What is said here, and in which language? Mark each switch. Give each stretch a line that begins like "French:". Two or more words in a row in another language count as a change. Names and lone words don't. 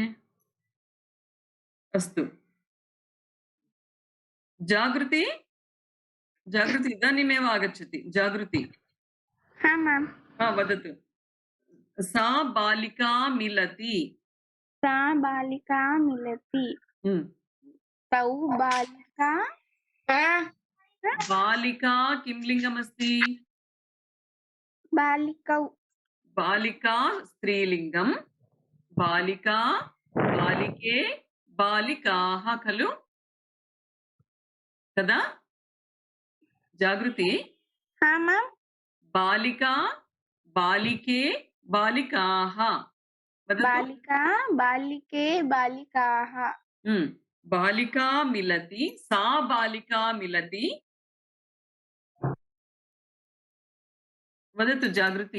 Sanskrit: అస్తు. జాగృతి జాగృతి ఇదానీమేవ ఆగచ్చతి. జాగృతి వదతు. సా బాలికా మిలతి. तौ बालिका बालिका किं लिङ्गमस्ति? बालिकौ बालिका स्त्रीलिङ्गं, बालिका बालिके बालिकाः खलु కదా? జాగృతి.
Hindi: हाँ मैम
Sanskrit: बालिका बालिके बालिकाः वदतु. बालिका बालिके बालिकाः बालिका मिलति, सा बालिका मिलति. वदतु जागृति.